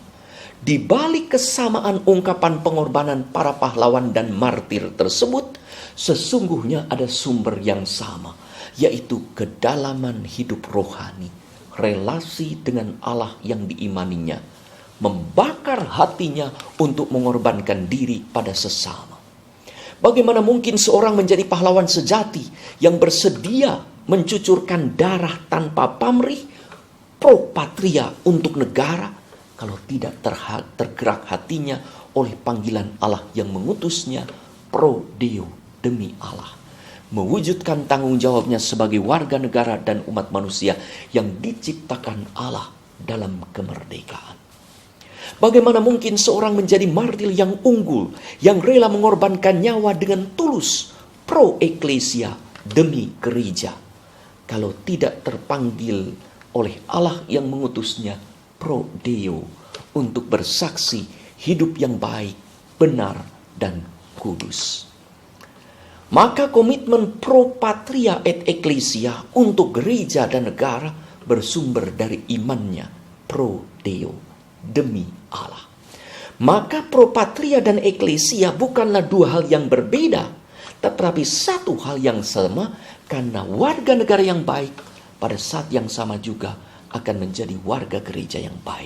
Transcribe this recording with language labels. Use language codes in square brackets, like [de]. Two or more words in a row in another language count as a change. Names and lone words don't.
[id] Di balik kesamaan ungkapan pengorbanan para pahlawan dan martir tersebut, sesungguhnya ada sumber yang sama, yaitu kedalaman hidup rohani, relasi dengan Allah yang diimaninya, membakar hatinya untuk mengorbankan diri pada sesama. Bagaimana mungkin seorang menjadi pahlawan sejati yang bersedia mencucurkan darah tanpa pamrih, [la] pro patria [id] untuk negara, kalau tidak tergerak hatinya oleh panggilan Allah yang mengutusnya, [la] pro Deo, [id] demi Allah, mewujudkan tanggung jawabnya sebagai warga negara dan umat manusia yang diciptakan Allah dalam kemerdekaan. Bagaimana mungkin seorang menjadi martir yang unggul, yang rela mengorbankan nyawa dengan tulus, [la] pro eklesia, [id] demi gereja, kalau tidak terpanggil oleh Allah yang mengutusnya, [la] pro Deo, [id] untuk bersaksi hidup yang baik, benar, dan kudus. Maka komitmen [la] pro patria et ecclesia [id] untuk gereja dan negara bersumber dari imannya, [la] pro Deo, [id] demi Allah. Maka [la] pro patria [id] dan eklesia bukanlah dua hal yang berbeda, tetapi satu hal yang sama, karena warga negara yang baik pada saat yang sama juga akan menjadi warga gereja yang baik.